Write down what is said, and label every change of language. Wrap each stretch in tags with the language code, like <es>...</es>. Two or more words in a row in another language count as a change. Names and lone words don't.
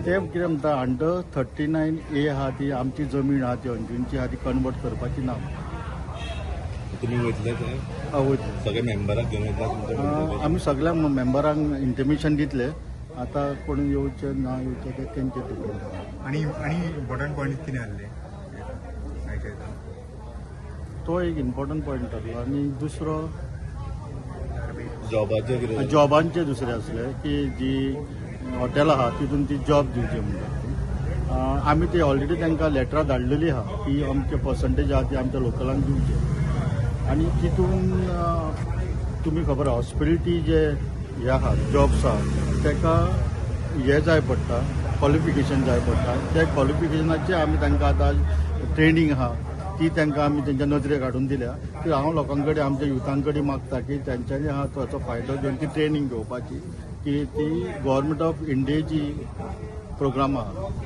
<kok>ते कितें म्हणटा</kok> <en>under 39A</en> <kok>आहा ती आमची जमीन आहा ती अंजुंची आहा ती कन्वर्ट करपाची ना. तुमी वयतले थंय वयतले. सगळे मेंबराक घेवन वयतले तुमच्या आमी सगळ्या मेंबरांक इंटिमेशन दितले. आता कोण येवचे ना येवचे ते तेंचे डिपेंड आहा. आणि</kok> <en>important point</en> <kok>किती आले तो एक</kok> <en>important point</en> <kok>आसलो आनी दुसरो जॉबाचें कितें जॉबांचे दुसरे असले की जी हॉटेल आहा तितून ती जॉब दिवची म्हणटा आमी ती ऑलरेडी तांकां लेटरां धाडलेली आहा की आमचे पर्संटेज आहा ती आमच्या लोकलांक दिवचे आनी तितून तुमी खबर आहा हॉस्पिटॅलिटी जे हे आहा जॉब्स आहा ताका हे जाय पडटा क्वॉलिफिकेशन जाय पडटा त्या क्वॉलिफिकेशनाचे आमी तांकां आतां ट्रेनींग आहा ती तांकां आमी तेंच्या नजरेक हाडून दिल्या की हांव लोकां कडेन आमच्या युथां कडेन मागता की तेंच्यांनी आहा ताचो फायदो घेवन ती ट्रेनींग घेवपाची की ती गव्हर्मेंट ऑफ इंडियेची प्रोग्राम आहा.</kok>